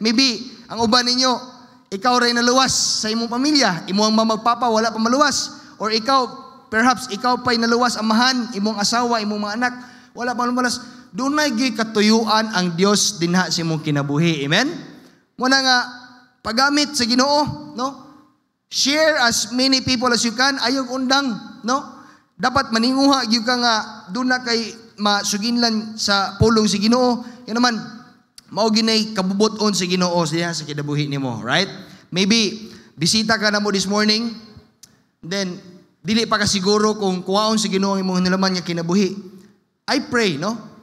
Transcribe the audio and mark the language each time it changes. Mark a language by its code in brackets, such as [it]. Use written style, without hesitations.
[ceb] Maybe ang uban ninyo, ikaw ray naluwas sa imong pamilya, imong magpapa wala pa maluwas, or ikaw perhaps ikaw pa'y naluwas amahan, imong asawa, imong mga anak wala pa maluwas. Dunay gi katuyuan ang Dios dinha sa imong kinabuhi. Amen? Muna nga paggamit sa Ginoo, no? [en] Share as many people as you can, [ceb] ayog undang, no? Dapat maninguha gyud ka nga duna kay masuginlan sa pulong si Ginoo. Yan naman mao ginay kabubuton si Ginoo sa kinabuhi nimo, right? Maybe bisita ka na mo [en] this morning, [ceb] then dili pa ka siguro kung kuwaon si Ginoo ang imong nilaman nga kinabuhi. [en] I pray, [ceb] no?